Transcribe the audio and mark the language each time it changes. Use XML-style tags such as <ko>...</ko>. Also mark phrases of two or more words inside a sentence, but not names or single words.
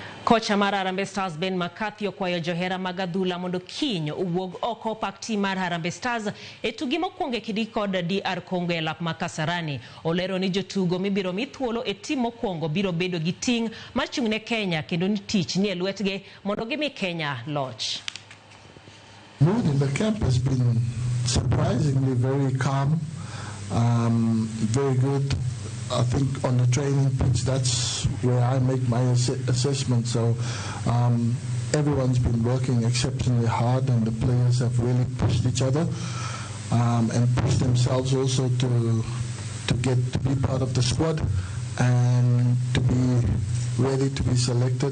<luo>Kocha mar Harambee Stars Ben McCarthy okwayo johera mag adhula mondo kiny owuog oko pak tim mar Harambee Stars e tugi mokwongo e kidi kod DR Congo e lap ma Kasarani. Olero ni jotugo mibiro mi thuolo e tim mokwongo biro bedo gi ting' mar chung'ne Kenya kendo ni tich ni e lwetgi mondo gimi Kenya loch.</luo> <en>Mood in the camp has been surprisingly very calm, very good. I think on the training pitch, that's where I make my assessment. So everyone's been working exceptionally hard, and the players have really pushed each other and pushed themselves also to get to be part of the squad and to be ready to be selected.</en>